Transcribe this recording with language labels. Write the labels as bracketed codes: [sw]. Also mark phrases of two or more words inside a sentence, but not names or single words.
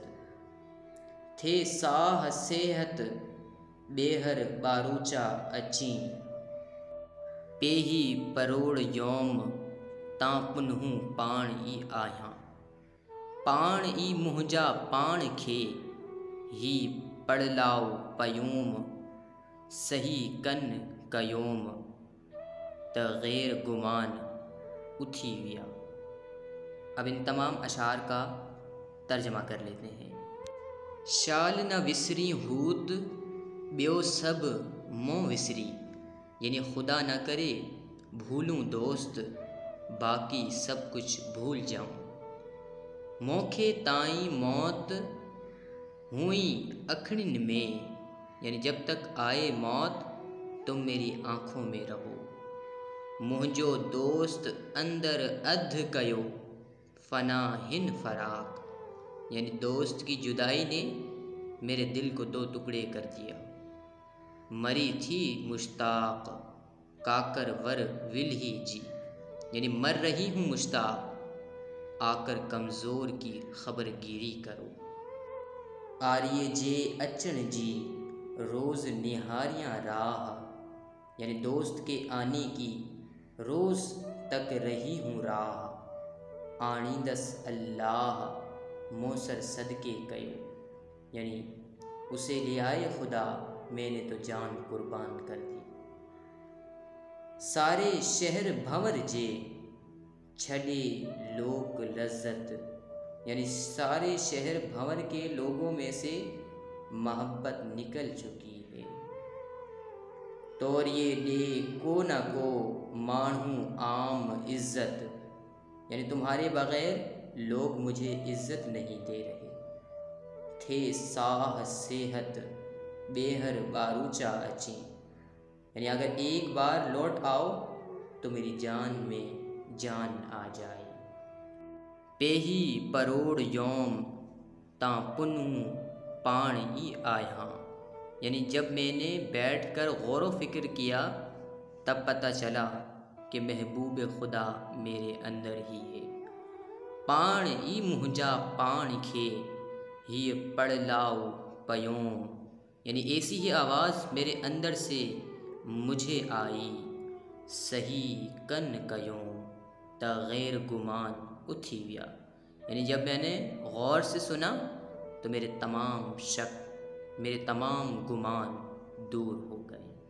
[sd] थे साह सेहत ॿेहर ॿारूचा अची, पेही परोड़ यौम तां पुनहूं पाण ई आहियां। पाण ई मुंहिंजा पाण खे ही पड़लाओ पयूम, सही कन कयोम त गैर गुमान उथी विया। [ur] اب ان تمام اشعار کا ترجمہ کر لیتے ہیں. [sd] शाल न विसरी हूत ॿियो सब मों विसरी, [ur] یعنی خدا نہ کرے بھولوں دوست، باقی سب کچھ بھول جاؤں. [sd] मोखे ताईं मौत हुई अखियुनि में, [ur] یعنی جب تک آئے موت تم میری آنکھوں میں رہو. [sd] मुंहिंजो दोस्त अंदर अधु कयो फ़ना हिन फ़राक़, [ur] یعنی دوست کی جدائی نے میرے دل کو 2 ٹکڑے کر دیا. [sd] मरी थी मुश्ताक़ काकर वर विल्ही जी, [ur] یعنی مر رہی ہوں مشتاق، آکر کمزور کی خبرگیری کرو. [sd] आर्य जे अचण जी रोज़ निहारियां राह, [ur] یعنی دوست کے آنے کی روز تک رہی ہوں راہ. [sd] आणींदसि अल्लाह मोसर सदके कयो, [ur] یعنی اسے لے آئے خدا، میں نے تو جان قربان کر دی. [sd] सारे शहर भंवर जे छड़े लोक लज़्ज़त, [ur] یعنی سارے شہر بھنور کے لوگوں میں سے محبت نکل چکی ہے. [sd] तोरिए ॾे को न को माण्हू आम इज़्ज़त, [ur] یعنی تمہارے بغیر لوگ مجھے عزت نہیں دے رہے. [sd] थे साह सेहत बेहर बारूचा अची, [ur] یعنی اگر ایک بار لوٹ آؤ تو میری جان میں جان آ جائے. [sd] पेही परोड़ योम ता पुनू पाण ई आया, [ur] یعنی جب میں نے بیٹھ کر غور و فکر کیا تب پتا چلا کہ محبوب خدا میرے اندر ہی ہے. [sd] पाण ई मुहजा पाण खे ही पढ़ लाओ पयोम, [ur] یعنی ایسی ہی آواز میرے اندر سے مجھے آئی. [sd] सही कन कयों ता गैर गुमान उठिया, [ur] یعنی جب میں نے غور سے سنا تو میرے تمام شک، میرے تمام گمان دور ہو گئے.